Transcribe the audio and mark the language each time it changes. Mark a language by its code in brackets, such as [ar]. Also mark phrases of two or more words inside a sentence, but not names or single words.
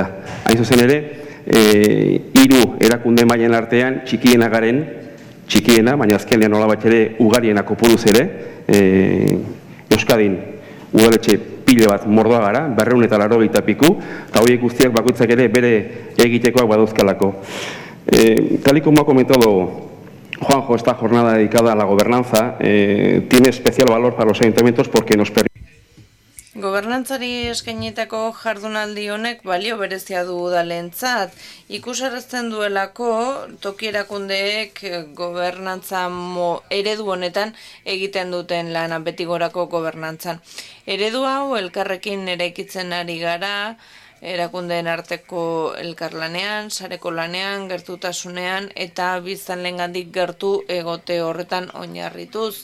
[eu] Hain zuzen ere, 3 erakunde mailen artean txikiena garen, txikiena, baina azkenean nolabait ere ugariena kopuruz ere, Euskadin udaletxe pile bat mordoa gara, 280 piku, eta horiek guztiak bakoitzak ere bere egitekoak badauzkalako. [es] Tal y como ha comentado Juanjo, esta jornada dedicada a la gobernanza tiene especial valor para los ayuntamientos porque nos permite. [eu] Gobernantzari eskainitako jardunaldi honek balio berezia du udalentzat. Ikusarazten duelako toki erakundeek gobernantza eredu honetan egiten duten lana beti gorako gobernantzan. Eredu hau elkarrekin eraikitzen ari gara, erakundeen arteko elkarlanean, sareko lanean, gertutasunean eta biztanleengandik gertu egote horretan oinarrituz.